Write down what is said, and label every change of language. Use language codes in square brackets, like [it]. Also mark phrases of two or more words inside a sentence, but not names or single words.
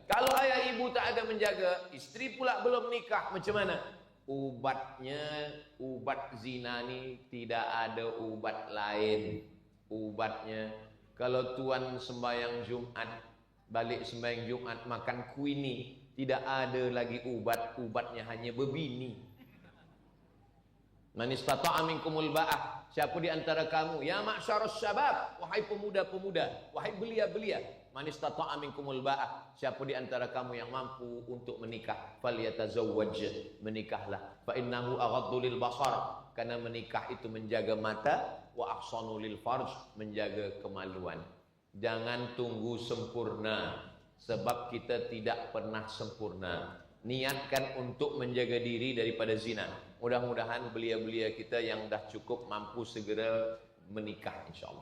[ms] Kalau ayah ibu tak ada menjaga, istri pula belum nikah, macam mana? Ubatnya, ubat zina ni tidak ada ubat lain. Ubatnya, kalau tuan sembahyang Jumat, balik sembahyang Jumat makan kuini, tidak ada lagi ubat. Ubatnya hanya berbini. [ar] من استطاع منكم الباءة, [ms] siapa di antara kamu, [ar] يا معشر الشباب, [ms] wahai pemuda-pemuda, wahai belia-belia, [ar] من استطاع منكم الباءة, [ms] siapa di antara kamu yang mampu untuk menikah, falyatazawwaj, menikahlah, [ar] فإنه أغض للبصر, [ms] karena menikah itu menjaga mata, [ar] وأحصن للفرج, [ms] menjaga kemaluan. Jangan tunggu sempurna, sebab kita tidak pernah sempurna. Niatkan untuk menjaga diri daripada zina. Mudah-mudahan belia-belia kita yang dah cukup mampu segera menikah, [ar] إن شاء الله.